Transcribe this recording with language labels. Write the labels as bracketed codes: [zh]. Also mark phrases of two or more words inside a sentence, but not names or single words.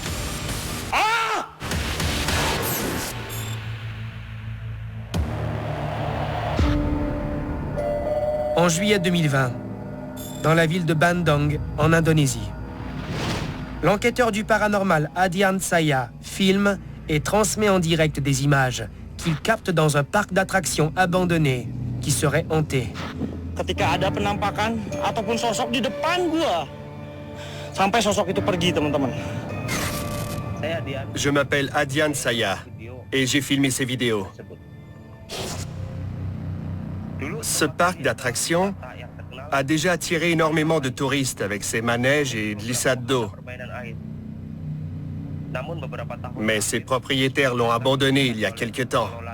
[fr] En juillet 2020, dans la ville de Bandung, en Indonésie, l'enquêteur du paranormal Adhian Saya filme et transmet en direct des images qu'il capte dans un parc d'attractions abandonné qui serait hanté. [id] Ketika ada penampakan ataupun sosok di depan gua, sampai sosok itu pergi, teman-teman. [fr] Je m'appelle Adhian Saya et j'ai filmé ces vidéos. Ce parc d'attractions a déjà attiré énormément de touristes avec ses manèges et glissades d'eau. Mais ses propriétaires l'ont abandonné il y a quelque temps.